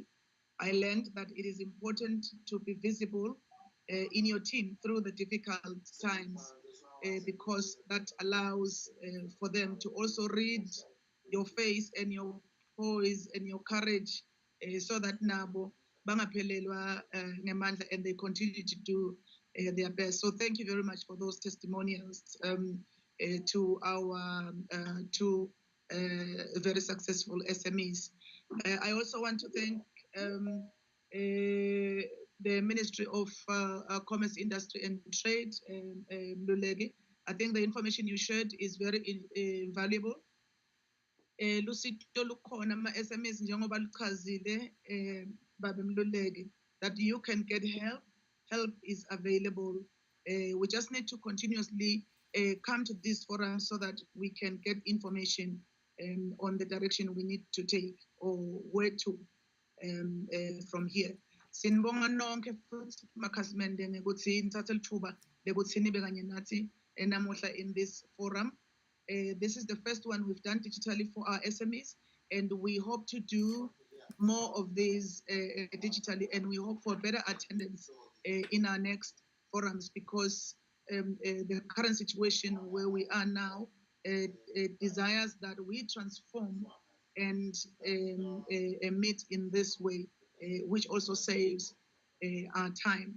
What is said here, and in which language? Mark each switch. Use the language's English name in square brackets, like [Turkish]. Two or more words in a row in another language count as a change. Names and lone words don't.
[English] I learned that it is important to be visible in your team through the difficult times because that allows for them to also read your face and your poise and your courage so that [Swati] nabo bangaphelelwa ngemandla [English] and they continue to do their best. So thank you very much for those testimonials to our two very successful SMEs. I also want to thank the Ministry of Commerce, Industry and Trade, Mluleki. I think the information you shared is very valuable. [Swati] Lusito lukhona ama-SMEs njengoba luchazile Baba Mluleki, [English] that you can get help. Help is available. We just need to continuously come to this forum so that we can get information on the direction we need to take or where to from here. [Swati] Sinibonga nonke futhi makhasimende ngekuthi nithathe lithuba lekuthi nibe kanye nathi namuhla [English] in this forum. This is the first one we've done digitally for our SMEs, and we hope to do more of these digitally, and we hope for better attendance in our next forums because the current situation where we are now desires that we transform and meet in this way, which also saves our time.